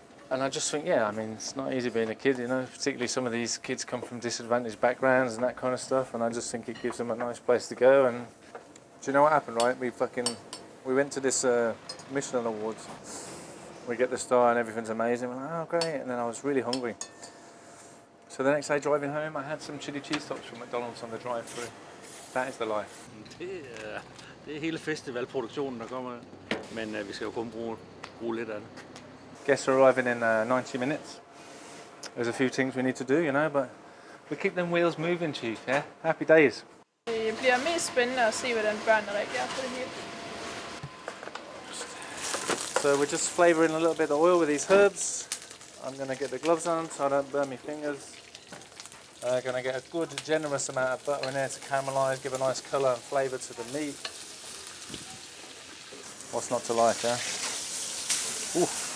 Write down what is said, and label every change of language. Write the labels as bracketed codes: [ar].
[en] And I just think, it's not easy being a kid, particularly some of these kids come from disadvantaged backgrounds and that kind of stuff, and I just think it gives them a nice place to go. And do you know what happened, right? We went to this Michelin Awards. We get the star and everything's amazing. We're like, oh, great. And then I was really hungry. So the next day driving home, I had some chili cheese tops from McDonald's on the drive-through. That is the life. [da] Det er hele festivalproduktionen, der kommer, men vi skal jo kun bruge lidt af det. [en] Guests are arriving in 90 minutes. There's a few things we need to do, but we keep them wheels moving, Chief, yeah? Happy days. [da] Det bliver mest spændende at se, hvordan børnene reagerer på det hele. [en] So we're just flavouring a little bit of oil with these herbs. I'm going to get the gloves on so I don't burn my fingers. Going to get a good, generous amount of butter in there to caramelise, give a nice colour and flavour to the meat. What's not to like, huh? Ooh.